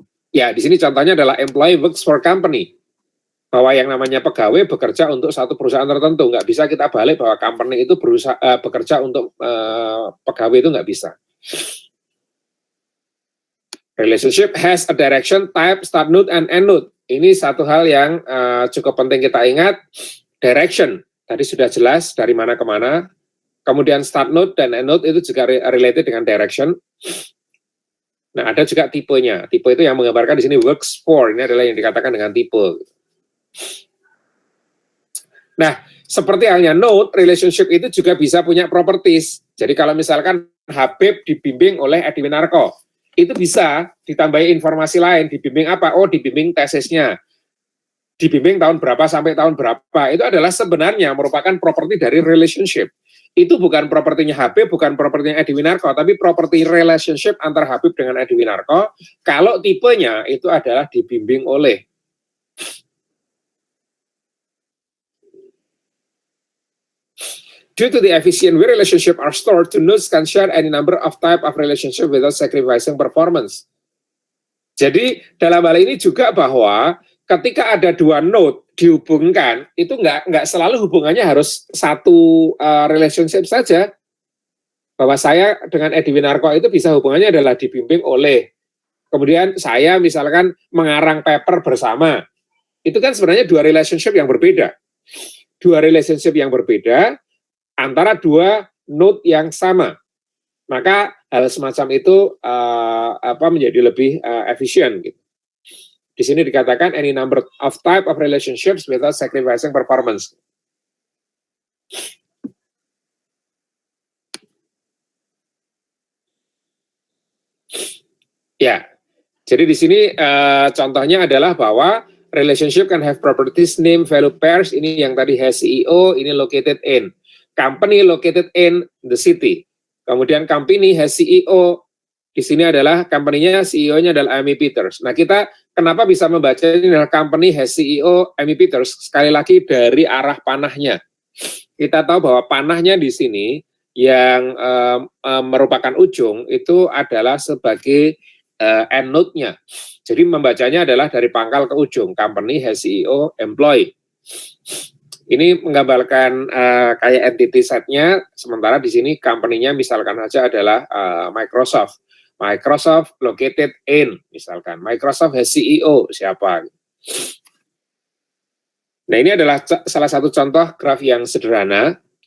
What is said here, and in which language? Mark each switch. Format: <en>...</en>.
<id>Ya, di sini contohnya adalah</id> <en>employee works for company.</en> <id>Bahwa yang namanya pegawai bekerja untuk satu perusahaan tertentu. Nggak bisa kita balik bahwa company itu bekerja untuk pegawai, itu nggak bisa.</id> <en>Relationship has a direction, type, start node, and end node.</en> <id>Ini satu hal yang cukup penting kita ingat. Direction, tadi sudah jelas dari mana ke mana. Kemudian start node dan end node itu juga related dengan direction. Nah, ada juga tipenya. Tipe itu yang menggambarkan di sini works for. Ini adalah yang dikatakan dengan tipe. Nah, seperti halnya node, relationship itu juga bisa punya properties. Jadi kalau misalkan Habib dibimbing oleh Edi Winarko, itu bisa ditambahi informasi lain. Dibimbing apa? Oh, dibimbing tesisnya. Dibimbing tahun berapa sampai tahun berapa. Itu adalah sebenarnya merupakan properti dari relationship. itu bukan propertinya Habib, bukan propertinya Edi Winarko, tapi properti relationship antara Habib dengan Edi Winarko, kalau tipenya itu adalah dibimbing oleh.</id> <en>Due to the efficient way relationship are stored, two nodes can share any number of type of relationship without sacrificing performance.</en> <id>Jadi dalam hal ini juga bahwa ketika ada dua node dihubungkan, itu nggak selalu hubungannya harus satu relationship saja. Bahwa saya dengan Edi Winarko itu bisa hubungannya adalah dibimbing oleh. Kemudian saya misalkan mengarang paper bersama. Itu kan sebenarnya dua relationship yang berbeda. Dua relationship yang berbeda antara dua node yang sama. Maka hal semacam itu menjadi lebih efisien gitu. Di sini dikatakan</id> <en>any number of type of relationships without sacrificing performance.</en> <id>Ya, jadi di sini contohnya adalah bahwa</id> <en>relationship can have properties, name, value pairs.</en> <id>Ini yang tadi has CEO, ini located in.</id> <en>Company located in the city.</en> <id>Kemudian</id> <en>company has CEO.</en> <id>Di sini adalah company-nya, CEO-nya adalah Amy Peters. Nah, kita kenapa bisa membaca ini adalah</id> <en>company has CEO Amy Peters?</en> <id>Sekali lagi dari arah panahnya. Kita tahu bahwa panahnya di sini yang merupakan ujung itu adalah sebagai end node-nya. Jadi membacanya adalah dari pangkal ke ujung.</id> <en>Company has CEO employee.</en> <id>Ini menggambarkan kayak entity set-nya, sementara di sini company-nya misalkan saja adalah Microsoft.</id> <en>Microsoft located in, misalkan. Microsoft has CEO, siapa?</en> <id>Nah, ini adalah salah satu contoh graf yang sederhana.</id>